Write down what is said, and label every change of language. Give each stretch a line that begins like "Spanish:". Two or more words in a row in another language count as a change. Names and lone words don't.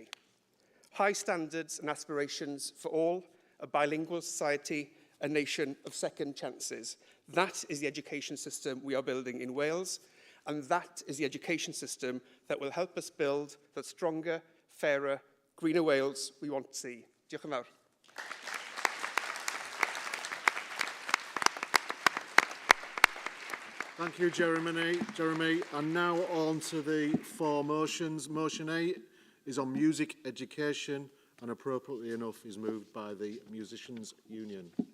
English: High standards and aspirations for all, a bilingual society, a nation of second chances. That is the education system we are building in Wales, and that is the education system that will help us build the stronger, fairer, greener Wales we want to see.
Welsh: Diolch yn fawr.
English: Thank you, Jeremy. And now on to the 4 motions. Motion 8 is on music education, and appropriately enough is moved by the Musicians' Union.